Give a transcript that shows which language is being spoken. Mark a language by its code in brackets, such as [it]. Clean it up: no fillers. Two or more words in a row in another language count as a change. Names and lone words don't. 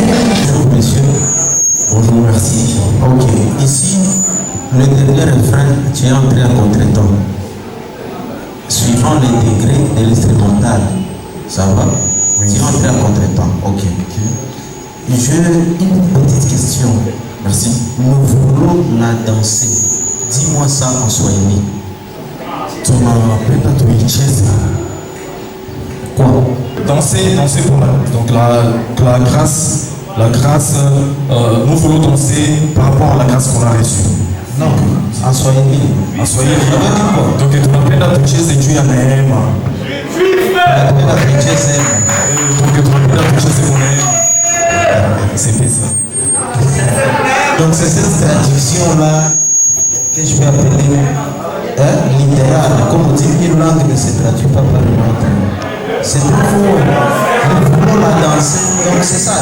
[fr] Bonjour messieurs, bonjour, merci. Ok, ici, le dernier refrain, tu es entré à contre-temps. Suivant les degrés de l'instrumental, ça va? Oui. Tu es entré à contre-temps, ok. J'ai une petite question. Merci. Nous voulons la danser. Dis-moi ça en swahili. [sw] Tunapenda tuicheze. [fr] Quoi? Danser pour la grâce, nous voulons danser par rapport à la grâce qu'on a reçue. Non, en swahili. En swahili, donc [sw] tunapenda tucheze juu ya neema. Tunapenda tucheze. [fr] Donc [sw] tunapenda tucheze kwa neema. [fr] C'est fait ça. Donc c'est cette traduction-là que je vais appeler littérale. Comme on dit, une langue ne se traduit pas par une autre. C'est pour vous. Nous voulons la danser. Donc c'est ça.